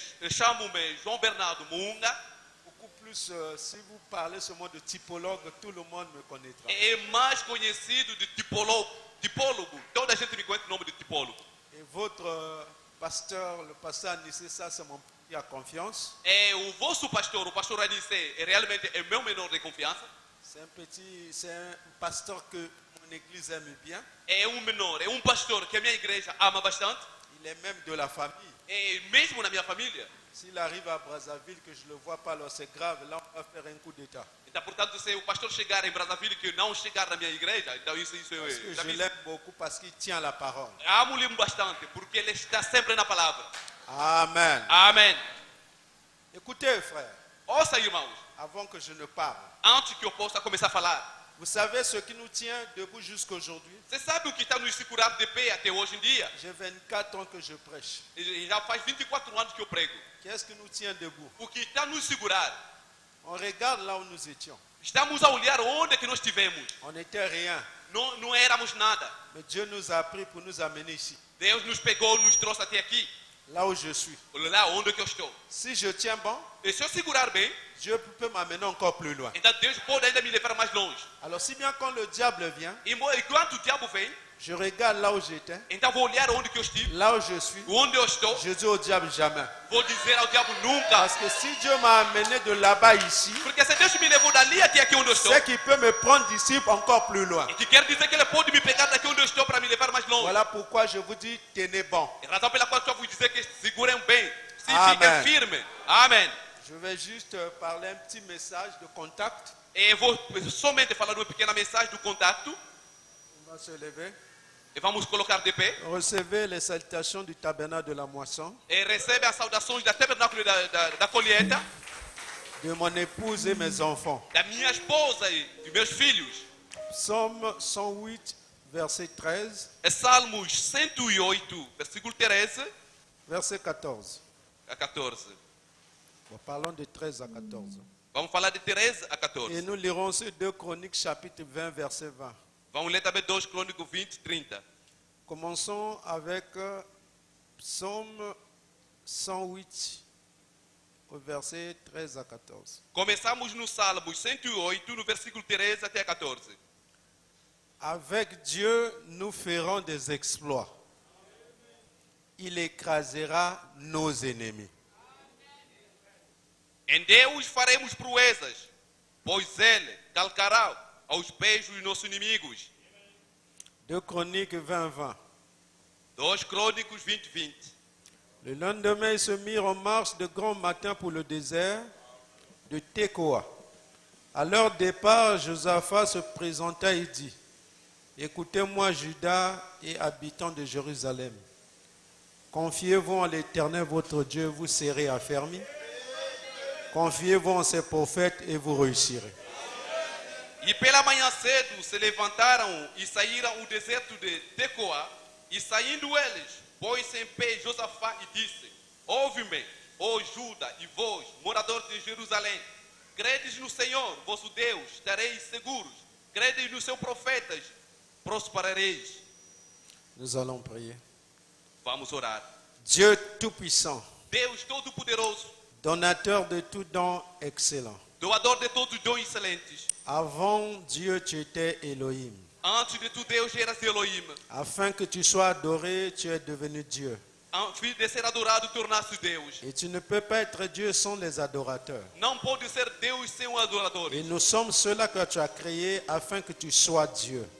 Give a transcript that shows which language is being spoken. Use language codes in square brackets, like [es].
[pt] Chamo-me João Bernardo Muunga. [fr] Beaucoup plus, si vous parlez ce mot de typologue, tout le monde me connaîtra. [pt] É mais conhecido de tipólogo. Toda a gente me conhece o nome de tipólogo. [fr] Et votre pasteur, le pasteur Anissé, ça c'est mon petit à confiance. [pt] É o vosso pastor, o pastor Anissé, realmente é meu menor de confiança. [fr] C'est un pasteur que mon église aime bien. [pt] É menor, é pastor que a minha igreja ama bastante. [fr] Il est même de la famille. [pt] É mesmo na minha família. [fr] S'il arrive à Brazzaville que je ne le vois pas, alors c'est grave. Là, on va faire un coup d'état. [pt] Então, portanto, se o pastor chegar em Brazzaville que não chegar na minha igreja, então isso [fr] Parce que je l'aime beaucoup parce qu'il tient la parole. [pt] amo-lhe bastante, porque ele está sempre na palavra. [fr] Amen. [pt] Amém. [fr] Écoutez, frère, [pt] Ouça, irmãos, [fr] avant que je ne parle. [pt] antes que eu possa começar a falar. [fr] Vous savez ce qui nous tient debout jusqu'à aujourd'hui? [pt] Você sabe o que está nos segurando de pé até hoje em dia? [fr] J'ai 24 ans que je prêche. [pt] E já faz 24 anos que eu prego. [fr] Qu'est-ce qui nous tient debout? [pt] O que está nos segurar? [fr] On regarde là où nous étions. [pt] Estamos a olhar onde é que nós estivemos. [fr] On n'était rien. [pt] Não éramos nada. [fr] Mais Dieu nous a pris pour nous amener ici. [pt] Deus nos pegou, nos trouxe até aqui. [fr] Là où je suis. [pt] Lá onde que eu estou. [fr] Si je tiens bon, [pt] E se eu segurar bem, [fr] Dieu peut m'amener encore plus loin. [pt] então Deus pode ainda me levar mais longe. [fr] Alors si bien quand le diable vient, [pt] E enquanto o diabo vem, [fr] je regarde là où j'étais, [pt] então vou olhar onde que eu estive, [fr] là où je suis. [pt] onde eu estou. [fr] Je dis au diable jamais. [pt] Vou dizer ao diabo nunca. [fr] Parce que si Dieu m'a amené de là-bas ici, [pt] Porque se Deus me levou dali até aqui onde eu estou, [fr] c'est qu'il peut me prendre d'ici encore plus loin. [pt] e que quer dizer que ele pode me pegar daqui onde eu estou para me levar mais longe. [fr] Voilà pourquoi je vous dis, tenez bon. [pt] É a razão pela qual eu vou dizer que segurem bem, se Amém. fiquem firmes. Amém. [fr] Je vais juste parler un petit message de contact. [pt] Eu vou somente falar uma pequena mensagem do contato. [fr] On va se lever. [pt] E vamos colocar de pé. [fr] Recevez les salutations du tabernacle de la moisson, [pt] E recebe as saudações da tabernáculo da colheita, [fr] de mon épouse et mes enfants. [pt] da minha esposa e de meus filhos. [fr] Psaume 108, verset 13, [pt] É Salmos 108, versículo 13 [fr] verset 14. [pt] a 14. [fr] Bon, parlons de 13 à 14. [pt] Vamos falar de 13 a [fr] Et [pt] 14. [fr] nous lirons aussi 2 Chroniques, chapitre 20, verset 20. [pt] Vamos ler também 2 Crônicos 20, 30. [fr] Commençons avec Psaume 108, au verset 13 à 14. [pt] Começamos no Salmos 108, no versículo 13 até 14. [fr] Avec Dieu, nous ferons des exploits. Il écrasera nos ennemis. [pt] Em Deus faremos proezas, pois Ele calcará aos pés dos nossos inimigos. [fr] 2 Chroniques 20, 20. [pt] 2 Crônicos 20, 20. [fr] Le lendemain, ils se mirent en marche de grand matin pour le désert de Tekoa. À leur départ, Josaphat se présenta et dit, écoutez-moi, Juda et habitants de Jérusalem. Confiez-vous en l'Éternel, votre Dieu, vous serez affermis. Confiez-vous en ses prophètes et vous réussirez. [pt] E pela manhã cedo se levantaram e saíram ao deserto de Tecoa. E saindo eles, pôs-se em pé Josafá e disse, ouve-me, ó Juda e vós, moradores de Jerusalém. Credes no Senhor, vosso Deus, estareis seguros. Credes nos seus profetas, prosperareis. [fr] Nous allons prier. [pt] Vamos orar. [fr] Dieu Tout-Puissant, [pt] Deus Todo-Poderoso, [fr] donateur de tout don excellent. [pt] doador de todos os dons excelentes. [fr] Avant Dieu, tu étais Elohim. [pt] Antes de tu, Deus, eras Elohim. [fr] Afin que tu sois adoré, tu es devenu Dieu. [pt] Antes de ser adorado, tornaste Deus. [fr] Et tu ne peux pas être Dieu sans les adorateurs. [pt] Não pode ser Deus sem um adorador. [fr] Et nous sommes ceux-là que tu as créés afin que tu sois Dieu.